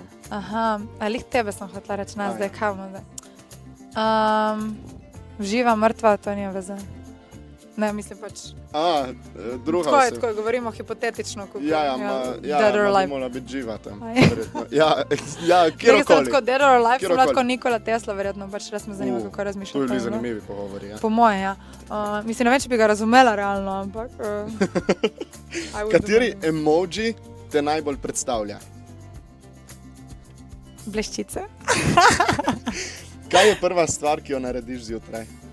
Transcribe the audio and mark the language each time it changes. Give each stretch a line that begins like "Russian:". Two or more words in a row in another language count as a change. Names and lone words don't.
Slovenian: Aha, ali tebe sem hotela reči, zdaj kaj bomo zdaj? Živa, mrtva, to nima veze. Ne, mislim pač... druga tako je, tako govorimo hipotetično. Ja, bi morala biti živa tam. Ja, kjerokoli. Nekaj sem tako
English: dead or alive,
Slovenian: sem lahko Nikola Tesla, verjetno, pač res me zanima, kako razmišljam. To bi bili zanimivi pogovori, ja. Po moje, ja. Mislim, ne vem, če bi ga razumela realno, ampak... Kateri emoji te najbolj predstavlja? Bleščice. Kaj je prva stvar, ki jo narediš zjutraj?